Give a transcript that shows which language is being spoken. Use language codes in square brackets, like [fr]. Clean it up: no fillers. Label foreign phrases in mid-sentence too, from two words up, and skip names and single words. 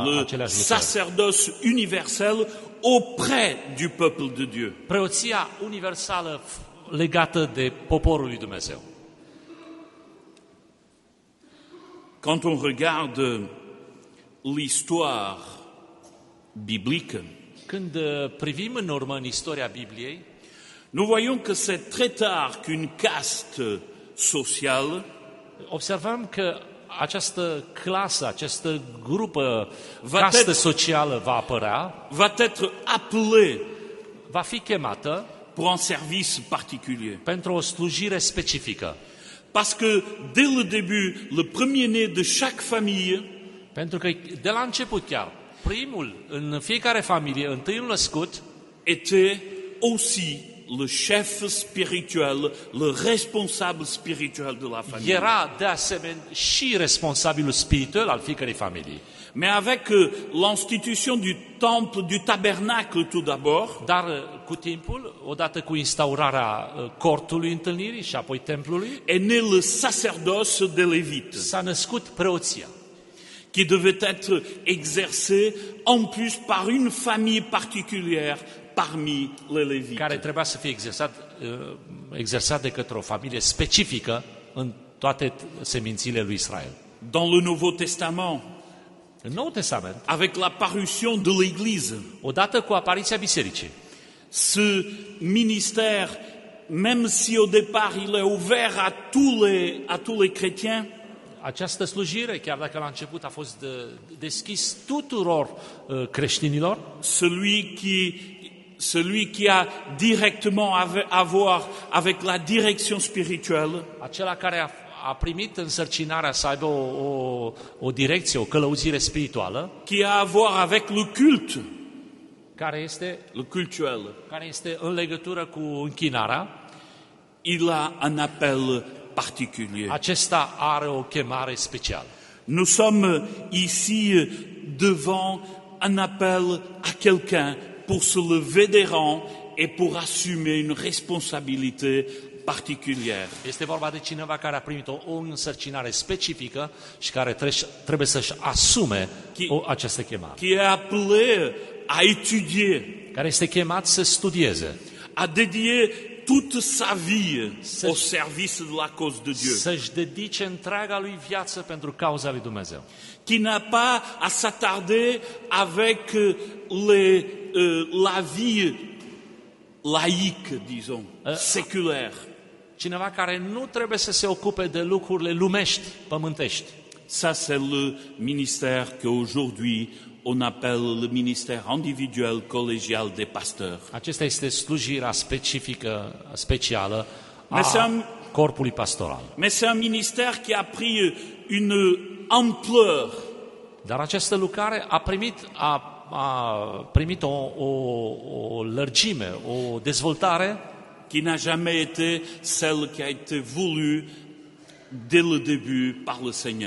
[fr] Le [ro] aceleași lucrări. [fr] sacerdoce universel auprès du peuple de Dieu. [ro] Preoția universală legată de poporul lui Dumnezeu. [fr] Quand on regarde l'histoire biblique, [ro] Când privim în urmă în istoria Bibliei, [fr] nous voyons que c'est très tard qu'une caste sociale [ro] observăm că această clasă, această grupă, Va castă te- socială va apărea, [fr] va être appelée [ro] va fi chemată [fr] pour un service particulier. [ro] pentru o slujire specifică. [fr] Parce que dès le début, le premier-né de chaque famille [ro] Pentru că de la început chiar, primul, în fiecare familie, întâiul născut, [fr] était aussi le chef spirituel, le responsable spirituel de la famille. [ro] era de asemenea și responsabilul spiritual al fiecărei familii. [fr] Mais avec l'institution du temple, du tabernacle tout d'abord, [ro] Dar cu timpul, odată cu instaurarea cortului întâlnirii și apoi templului, [fr] est né le sacerdoce de Lévite, [ro] s-a născut preoția, [fr] qui devait être exercé en plus par une famille particulière parmi les Lévites. [ro] care trebuia să fie exersat de către o familie specifică în toate semințiile lui Israel. [fr] Dans le Nouveau Testament, [ro] În Noul Testament, [fr] avec l'apparition de l'Église, [ro] odată cu apariția bisericii, [fr] ce ministère, même si au départ il est ouvert à tous les chrétiens, [ro] această slujire, chiar dacă la început a fost deschis tuturor creștinilor, [fr] celui qui a directement à voir avec la direction spirituelle, [ro] acela care a primit însărcinarea să aibă o direcție, o călăuzire spirituală, [fr] qui a à voir avec le culte, [ro] care este în legătură cu închinarea, [fr] il a un appel particulier. [ro] acesta are o chemare specială. [fr] Nous sommes ici devant un appel à quelqu'un pour se lever des rangs et pour assumer une responsabilité particulière. [ro] Este vorba de cineva care a primit o însărcinare specifică și care trebuie să-și asume această chemare. [fr] Qui est appelé à étudier, [ro] Care este chemat să studieze, [fr] à dédier toute sa vie au service de la cause de Dieu. [ro] Să-și dedice întreaga lui viață pentru cauza lui Dumnezeu. [fr] Qui n'a pas à s'attarder avec la vie laïque, disons, séculaire. [ro] Cineva care nu trebuie să se ocupe de lucrurile lumești, pământești. [fr] Ça, c'est le ministère qu'aujourd'hui on appelle le ministère individuel collégial des pasteurs. [ro] Acesta este slujirea specială [fr] Mais c'est a un- [ro] corpului pastoral. [fr] Mais c'est un ministère qui a pris une ampleur [ro] Dar această lucrare a primit o lărgime, o dezvoltare [fr] qui n'a jamais été celle qui a été voulue dès le début par le Seigneur.